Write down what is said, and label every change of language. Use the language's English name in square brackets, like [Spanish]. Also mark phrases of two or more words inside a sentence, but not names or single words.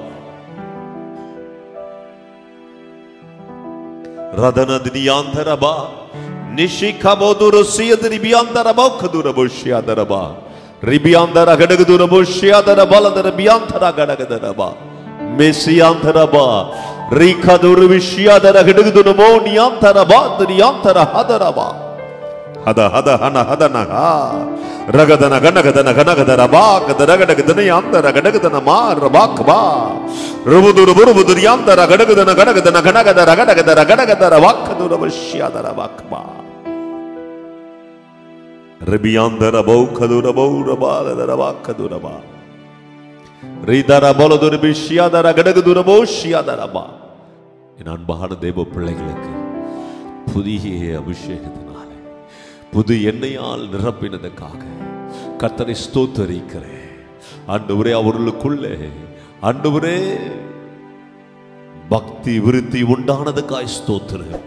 [Tamil] Radana Diyandaraba Nishikaboduru Siadribiyandaraba Kadurabo Shiadaraba Ribiandara Gadagadurabo Shiadaraba Biantara Gadagaraba Messiantaraba Rikaduru Shiadara Gadagadunamo Niantaraba Diantara Hadaraba Hada hada hana hada naha ragadana ganagadana ganagadara ba gadaragadana yandara gadagadana ma rabakba rubudur burubudur yandara gadagadana ganagadana ganagadara gadagadara gadagadara vakadura vashyadara vakba rabiyandara bokadura borabala vakadura ba ridara bolodur vishyadara gadagadura bosyadara ba என் அன்பான தேவ பிள்ளைகளுக்கு புதிய அபிஷேகத்தினால புது எண்ணெயால் நிரப்பினதுக்காக கர்த்தரை ஸ்தோத்திரிக்கிறேன். ஆண்டவரே அவர்களுக்குள்ளே ஆண்டவரே பக்தி விருத்தி உண்டானதுக்காய் ஸ்தோத்திரம்.